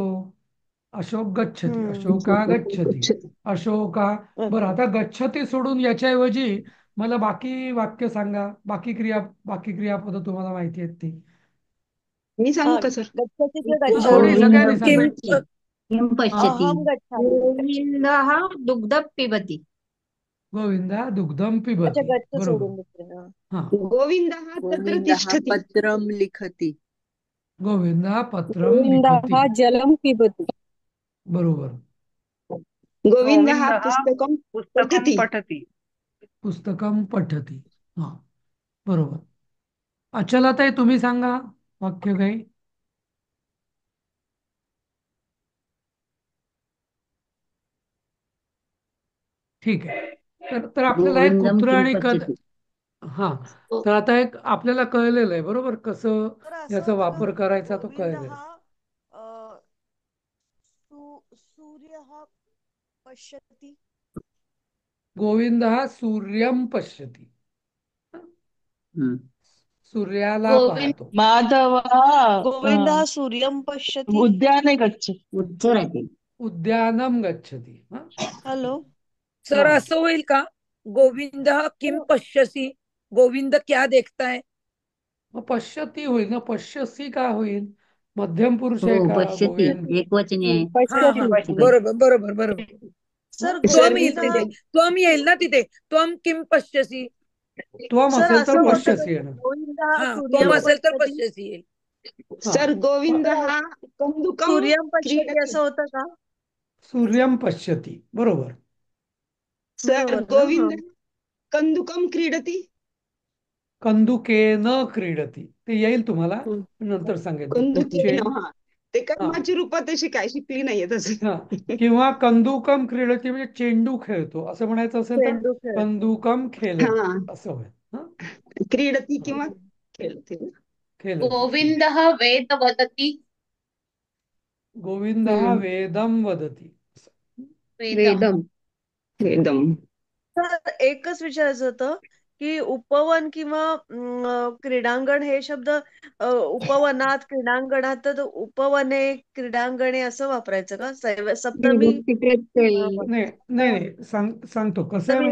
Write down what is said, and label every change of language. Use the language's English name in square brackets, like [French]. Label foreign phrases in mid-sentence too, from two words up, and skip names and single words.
[Sanskrit] अशोक गच्छति. अशोक हा गच्छति. [Marathi] अशोक हा. बरं, आता गच्छति सोडून याच्याऐवजी मला बाकी वाक्य सांगा. बाकी क्रियापद तुम्हाला माहिती आहेत ती. मी सांगू का सर? गच्छति किंवा थोडी [Sanskrit] गच्छामि. [Marathi] सगळ्यांनी [Sanskrit] किम [Marathi] सांगा. [Sanskrit] किम पश्यति अहम गच्छामि. गोविंदः दुग्ध पिबती. गोविंदा दुग्धम अच्छा, पिबती. गच्छ [Marathi] बरोबर. सोडून दुसरे. हा. हा गोविंद हा तत्र [Sanskrit] गोविंदः तिष्ठति. पत्रं लिखति. गोविंदा पत्रम लिखती. गोविंदः जलं पिबति. [Marathi] बरोबर. गोविंद हा [Sanskrit] गोविंदः पुस्तकं पुस्तकं पठति. पठति. पुस्तकम पठती. [Marathi] हा बरोबर. अचलाताई तुम्ही सांगा वाक्य काही. ठीक आहे. तर आपल्याला एक [Sanskrit] गोविंदम कुत्र किम [Marathi] आणि [Sanskrit] पश्यति [Marathi] हा तर आता एक आपल्याला कळलेलं आहे बरोबर कसं तर असं याचा होतं का वापर करायचा तो गोविंद कळलेला आहे. हा सूर्य हा पश्यती. [Sanskrit] गोविंद हा सूर्यम पश्यती. हम्म. [Marathi] सूर्याला गोविंद पाहतो. माधव [Sanskrit] गोविंद हा सूर्यम पश्यती. उद्याने गच्छति. उत्तरते उद्यानम गच्छती. [Marathi] हा हॅलो. सर हा. असं होईल का? [Sanskrit] गोविंद किम पश्यसी. [Hindi] गोविंद क्या देखता है. [Marathi] मग पश्यती होईल ना. पश्यसी का होईल? मध्यम पुरुष आहे हो का [Sanskrit] पश्यति [Marathi] गोविंद? एकवचनी आहे हा हा बरोबर बरोबर बरोबर. सर [Sanskrit] त्वम [Marathi] गोविंद येईल तिथे. त्वम येईल ना तिथे. [Sanskrit] त्वम किम पश्यसी. त्वम [Marathi] सर असेल असं तर होतं का पश्यसी येणार. गोविंद हा [Sanskrit] सूर्यम [Marathi] त्वम असेल तर [Sanskrit] पश्यती. [Marathi] पश्यसी येईल. हा. सर गोविंद हा कंदुकम [Sanskrit] सूर्यम पश्यती क्रीडति. [Marathi] असं होतं का? [Sanskrit] सूर्यम पश्यती. बरोबर. [Marathi] सर बरोबर ना. [Sanskrit] गोविंद कंदुकम क्रीडति. कंदुकेन क्रीडती. [Marathi] ते येईल तुम्हाला नंतर सांगेन. [Sanskrit] कंदुकेन. [Marathi] चेंड हा ते कर्माची रूपात अशी काय शिकली नाहीये तसं. हा किंवा [Sanskrit] कंदुकम क्रीडती [Marathi] म्हणजे चेंडू खेळतो असं म्हणायचं असेल तर चेंडू खेळतो. कंदुकम खेळत हा असं होईल. हा क्रीडती किंवा खेळते. खेळत. [Sanskrit] गोविंदः वेद वदति. गोविंद हा वेदम वदती. वेदम. वेदम. [Marathi] तर एकच विचारायचं होतं की उपवन किंवा क्रीडांगण हे शब्द उपवनात क्रीडांगणात तर उपवने क्रीडांगणे असं वापरायचं का? सप्तमी नाही नाही सांगतो कसं आहे